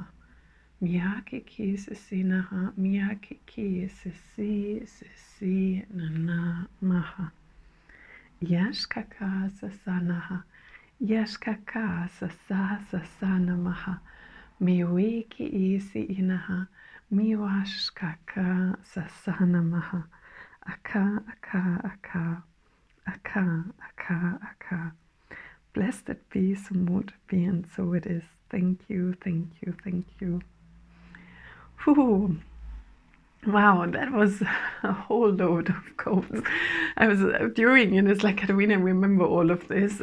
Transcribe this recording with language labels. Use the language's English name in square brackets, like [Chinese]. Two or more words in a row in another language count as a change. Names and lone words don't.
[English] Mia ki si naha. Mia ki si namaha. Yash kaka sasanaha. Yash kaka sasana maha. Miwi ki si inaha. Miwash kaka sasana maha. Aka, aka, aka, aka, aka, aka. Blessed be, so mote be, and so it is. Thank you, thank you, thank you. Whew. Wow, that was a whole load of codes. I was during, and it's like, Katarina, remember all of this.